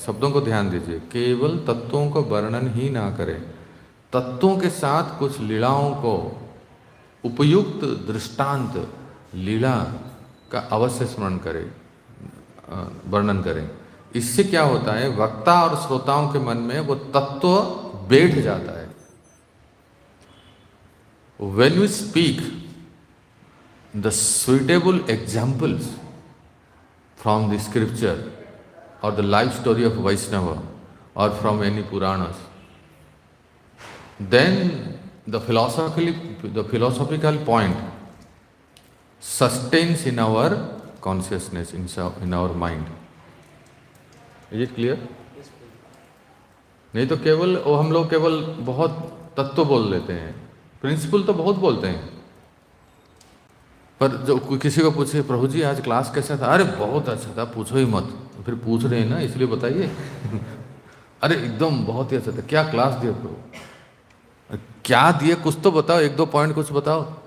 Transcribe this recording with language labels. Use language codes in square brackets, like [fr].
[hi] शब्दों को ध्यान दीजिए, केवल तत्वों का वर्णन ही ना करें, तत्वों के साथ कुछ लीलाओं को, उपयुक्त दृष्टांत लीला का अवश्य स्मरण करें, वर्णन करें। इससे क्या होता है, वक्ता और श्रोताओं के मन में वो तत्व बैठ जाता है। [en] When we speak the suitable examples from the scripture or the life story of Vaishnava or from any Puranas, then the philosophical point sustains in our consciousness, in our mind. Is it clear? [hi] नहीं तो केवल वो हम लोग केवल बहुत तत्व बोल लेते हैं, प्रिंसिपल तो बहुत बोलते हैं, पर जो किसी को पूछे प्रभु जी आज क्लास कैसा था, अरे बहुत अच्छा था, पूछो ही मत। फिर पूछ रहे हैं ना, इसलिए बताइए। अरे एकदम बहुत ही अच्छा था, क्या क्लास दिया प्रभु, क्या दिए कुछ तो बताओ, 1-2 पॉइंट कुछ बताओ।